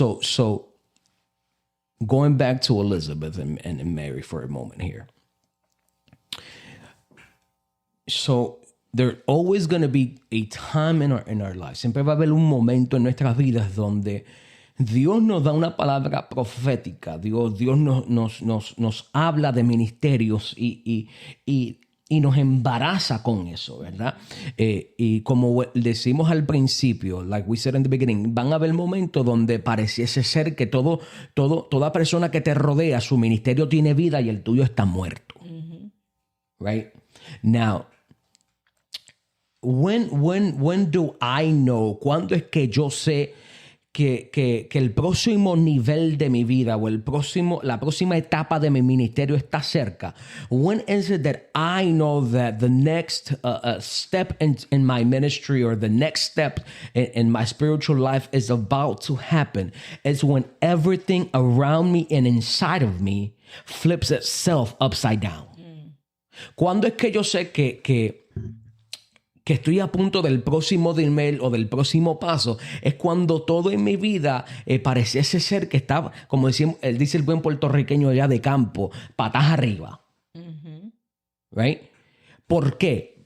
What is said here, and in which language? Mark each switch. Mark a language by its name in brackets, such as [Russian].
[English] So going back to Elizabeth and Mary for a moment here. So there's always going to be a time in our lives. [Spanish] Siempre va a haber un momento en nuestras vidas donde Dios nos da una palabra profética. Dios nos habla de ministerios y nos embaraza con eso, ¿verdad? Y como decimos al principio, [English] like we said in the beginning, [Spanish] van a haber momentos donde pareciese ser que toda persona que te rodea, su ministerio tiene vida y el tuyo está muerto. Right? [English] Now, when do I know? [Spanish] ¿Cuándo es que yo sé que el próximo nivel de mi vida o la próxima etapa de mi ministerio está cerca? [English] When is it that I know that the next step in my ministry or the next step in my spiritual life is about to happen? It's when everything around me and inside of me flips itself upside down. [Spanish] ¿Cuándo es que yo sé que estoy a punto del próximo nivel o del próximo paso? Es cuando todo en mi vida pareciese ser que estaba, como dice el buen puertorriqueño allá de campo, patas arriba. Right? ¿Por qué?